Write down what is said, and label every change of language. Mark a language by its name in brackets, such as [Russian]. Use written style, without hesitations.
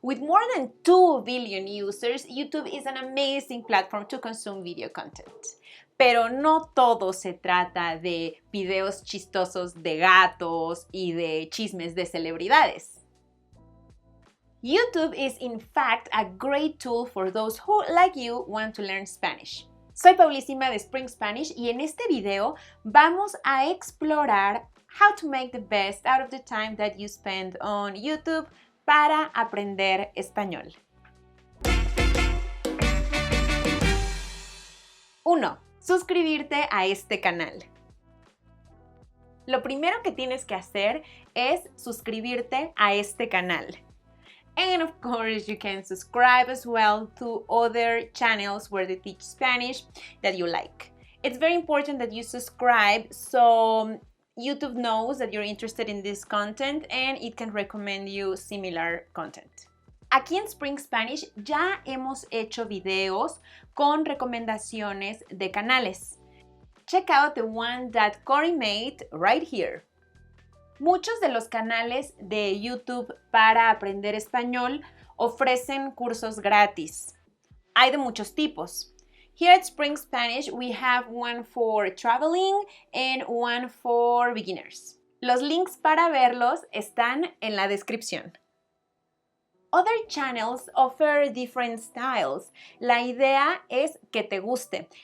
[English] With more than 2 billion users, YouTube is an amazing platform to consume video content. [Spanish] Pero no todo se trata de videos chistosos de gatos y de chismes de celebridades. [English] YouTube is in fact a great tool for those who, like you, want to learn Spanish. [Spanish] Soy Paulísima de Spring Spanish y en este video vamos a explorar [English] how to make the best out of the time that you spend on YouTube [Spanish] para aprender español. 1. Suscribirte a este canal. Lo primero que tienes que hacer es suscribirte a este canal. [English] And of course, you can subscribe as well to other channels where they teach Spanish that you like. It's very important that you subscribe so YouTube knows that you're interested in this content and it can recommend you similar content. [Spanish] Aquí en Spring Spanish ya hemos hecho videos con recomendaciones de canales. [English] Check out the one that Cory made right here. [Spanish] Muchos de los canales de YouTube para aprender español ofrecen cursos gratis. Hay de muchos tipos. [English] Here at Spring Spanish, we have one for traveling and one for beginners. [Spanish] Los links para verlos están en la descripción. [English] Other channels offer different styles. [Spanish] La idea es que te guste.